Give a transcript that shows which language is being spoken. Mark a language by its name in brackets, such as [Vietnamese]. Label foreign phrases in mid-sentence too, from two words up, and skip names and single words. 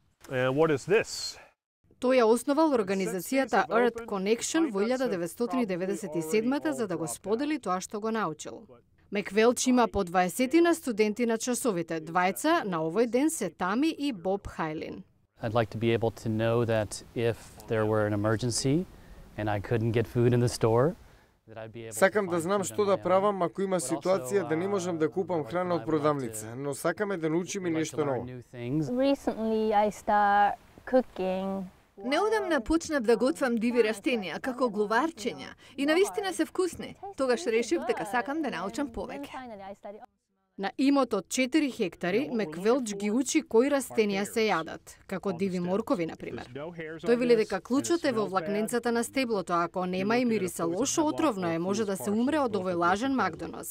[Macedonian] Тој ја основал организацијата Earth Connection во 1997 за да го сподели тоа што го научил. Меквелч има по 20 студенти на часовите. Двајца на овој ден се Тами и Боб Хайлин. [English] I'd like to be able to know that if there were an emergency and I couldn't get food in the store, that I'd be able [Macedonian] Сакам да знам што да правам ако има ситуација да не можам да купам храна од продавница, но сакаме да научиме нешто ново. [English] Recently I start cooking. [Macedonian] Неодамна почнав да готвам диви растенија како глуварчиња и навистина се вкусни. Тогаш решив дека сакам да научам повеќе. На имот од 4 хектари, Меквелч ги учи кои растенија се јадат, како диви моркови, например. Тој вели дека клучот е во влакненцата на стеблото, а ако нема и мириса лошо, отровно е, може да се умре од овој лажен магдонос.